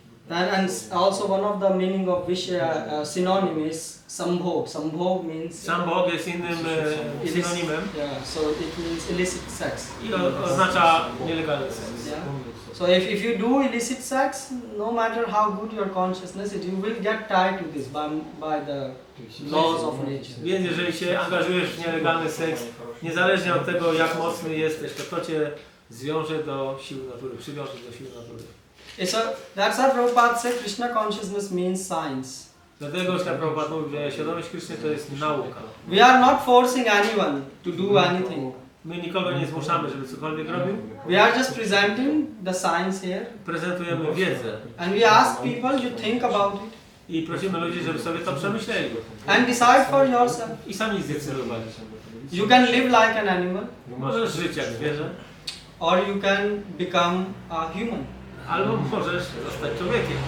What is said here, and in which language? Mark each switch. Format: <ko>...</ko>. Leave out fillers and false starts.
<en>And also one of the meaning of Vishya synonym is Sambhog. Sambhog means</en> <pl>Sam Bhog jest innym synonimem</pl> <en>yeah, so it means illicit sex.</en> <pl>i oznacza nielegalny seks.</pl> <en>Yeah. So if you do illicit sex, no matter how good your consciousness is, you will get tied to this by the laws of nature.</en> <pl>Więc jeżeli się angażujesz w nielegalny seks, niezależnie od tego jak mocny jesteś, to cię zwiąże do sił natury, przywiąże do sił natury.</pl> <en>That's why Prabhupada said Krishna consciousness means science.</en> <pl>Dlatego Śla Prabhupada mówił, że świadomość Kryszny to jest nauka.</pl> <en>We are not forcing anyone to do anything.</en> <pl>My nikogo nie zmuszamy, żeby cokolwiek robił.</pl> <en>We are just presenting the science here.</en> <pl>Prezentujemy wiedzę</pl> <en>And we ask people to think about it</en> <pl>i prosimy ludzi, żeby sobie to przemyśleli</pl> <en>and decide for yourself.</en> <pl>i sami zdecydowali.</pl> <en>You can live like an animal,</en> <pl>Możesz żyć jak zwierzę,</pl> <en>or you can become a human,</en> <pl>albo możesz zostać człowiekiem,</pl>